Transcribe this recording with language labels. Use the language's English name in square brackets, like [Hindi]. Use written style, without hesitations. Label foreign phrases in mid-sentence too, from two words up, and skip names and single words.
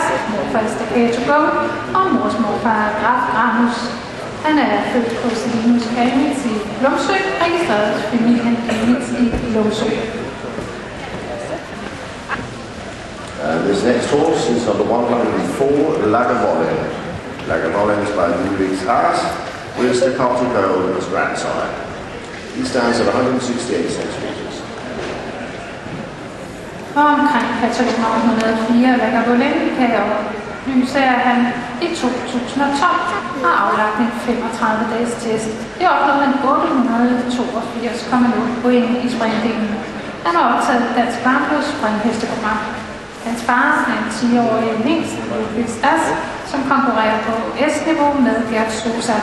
[Danish] morfar Staccato Gold og mors morfar Graf Granus. Han er født hos Linus Kamitz i Lumsø, registreret familien Kamitz i Lumsø. [English] This next horse is number 104, Lagavulin. Lagavulin is by Ludwig's Art, with Staccato Gold as grandsire. He stands at 168 centimeters. [Danish] Og omkring Katalon 104 Lagavulin kan jeg oplyse, at han i 2012 har aflagt en 35-dages test. Det opnåede han 882,0 point i springdelen. Han har optaget Dansk Barnblod springhesteprogram. Hans far er en 10-årig hingst, Ludwig's Art, som konkurrerer på S-niveau med Gert Sosat.